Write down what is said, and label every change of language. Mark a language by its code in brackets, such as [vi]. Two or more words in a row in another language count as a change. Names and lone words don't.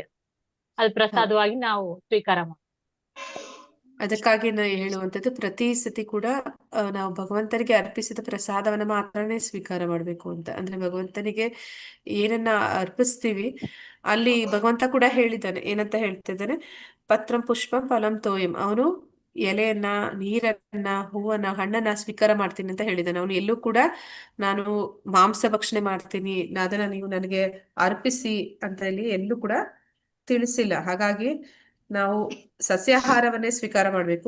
[kn] ಅದು ಪ್ರಸಾದವಾಗಿ ನಾವು ಸ್ವೀಕಾರ ಮಾಡ್ತೀವಿ. ಅದಕ್ಕಾಗಿ ನಾನು ಹೇಳುವಂಥದ್ದು, ಪ್ರತಿ ಸತಿ ಕೂಡ ನಾವು ಭಗವಂತನಿಗೆ ಅರ್ಪಿಸಿದ ಪ್ರಸಾದವನ್ನ ಮಾತ್ರನೇ ಸ್ವೀಕಾರ ಮಾಡ್ಬೇಕು ಅಂತ. ಅಂದ್ರೆ ಭಗವಂತನಿಗೆ ಏನನ್ನ ಅರ್ಪಿಸ್ತೀವಿ ಅಲ್ಲಿ ಭಗವಂತ ಕೂಡ ಹೇಳಿದ್ದಾನೆ. ಏನಂತ ಹೇಳ್ತಿದ್ದಾನೆ? [sa] ಪತ್ರಂ ಪುಷ್ಪಂ ಫಲಂ ತೋಯಂ. [kn] ಅವನು ಎಲೆಯನ್ನ, ನೀರನ್ನ, ಹೂವನ್ನ, ಹಣ್ಣನ್ನ ಸ್ವೀಕಾರ ಮಾಡ್ತೀನಿ ಅಂತ ಹೇಳಿದ್ದಾನೆ. ಅವನು ಎಲ್ಲೂ ಕೂಡ ನಾನು ಮಾಂಸ ಭಕ್ಷಣೆ ಮಾಡ್ತೀನಿ, ಅದನ್ನ ನೀವು ನನಗೆ ಅರ್ಪಿಸಿ ಅಂತ ಹೇಳಿ ಎಲ್ಲೂ ಕೂಡ ತಿಳಿಸಿಲ್ಲ. ಹಾಗಾಗಿ ನಾವು ಸಸ್ಯಾಹಾರವನ್ನೇ ಸ್ವೀಕಾರ ಮಾಡ್ಬೇಕು.